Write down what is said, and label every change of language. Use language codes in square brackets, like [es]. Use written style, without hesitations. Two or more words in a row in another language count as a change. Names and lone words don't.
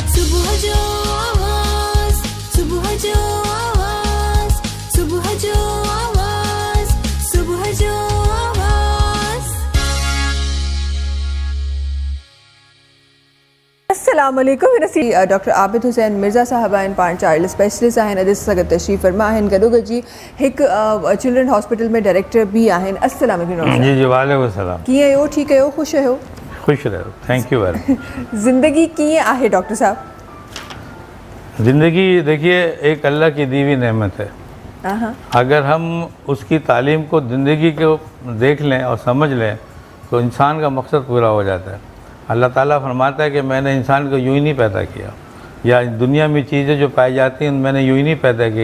[sd] सुबह जो आवाज, सुबह जो आवाज, सुबह जो आवाज, सुबह जो आवाज। [ar] السلام عليكم [sd] डॉक्टर आबिद हुसैन मिर्ज़ा साहब आहिनि पाण [en] child specialist [sd] आहिनि अॼु सां गॾु तशरीफ़ फरमा आहिनि गॾोगॾु जी हिकु [en] children hospital [sd] में डायरेक्टर भी आहिनि। [ar] السلام عليكم. जी जी وعليكم سلام. [sd] कीअं आहियो? ठीकु आहियो? ख़ुशि आहियो? [ur] خوش رہو, [en] Thank you very. [sd] ज़िंदगी कीअं आहे डॉक्टर साहब? [ur] زندگی دیکھیے ایک اللہ کی دی ہوئی نعمت ہے. اگر ہم اس کی تعلیم کو زندگی کو دیکھ لیں اور سمجھ لیں تو انسان کا مقصد پورا ہو جاتا ہے. اللہ تعالیٰ فرماتا ہے کہ میں نے انسان کو یوں ہی نہیں پیدا کیا، یا دنیا میں چیزیں جو پائی جاتی ہیں میں نے یوں ہی نہیں پیدا کیا.